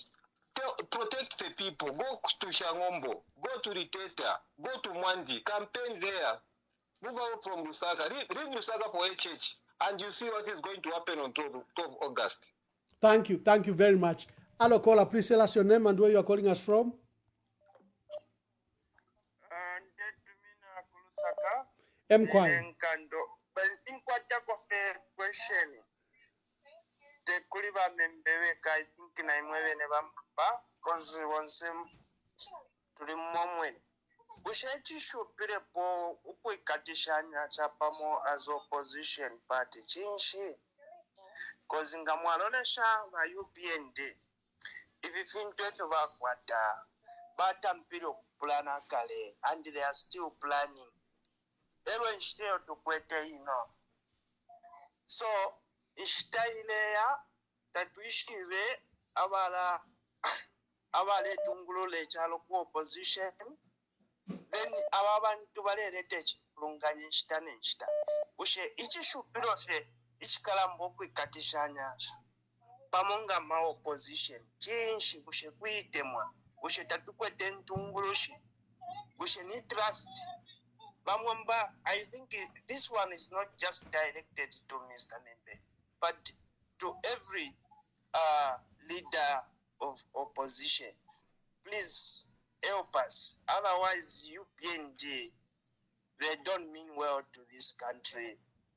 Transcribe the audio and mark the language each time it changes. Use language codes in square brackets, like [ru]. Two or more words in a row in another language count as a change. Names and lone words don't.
[en] Protect the people. Go to Shangombo. Go to Riteta. Go to Mwandi. Campaign there. Move out from Lusaka. Leave Lusaka for HH. And you see what is going to happen on 12 August. Thank you. Thank you very much. Hello, caller. Please tell us your name and where you are calling us from. Mkwai. [bem] Bushechishuphirepo ukuikatishanya chapamo [en] as opposition party [bem] chinshi kozi ngamwalolesha va UPND ivi fintu etho vakwata batampire okupulana kale [en] and they are still planning [bem] ero nshiteyo tukwete ino so ishitaileya tatuishive abale tungulule chalo ku opposition then abantu balerete chilunganye nshitane nshita ushe ichishupiro fe ichikalambo okwikatishanya pamonga ma opposition chinshi bushe kuitemwa bushe tatukwete ntungulushi bushe ni trust bamwamba. [en] I think this one is not just directed to Mr. Membe but to every leader of opposition. Please help us, otherwise UPND, they don't mean well to this country.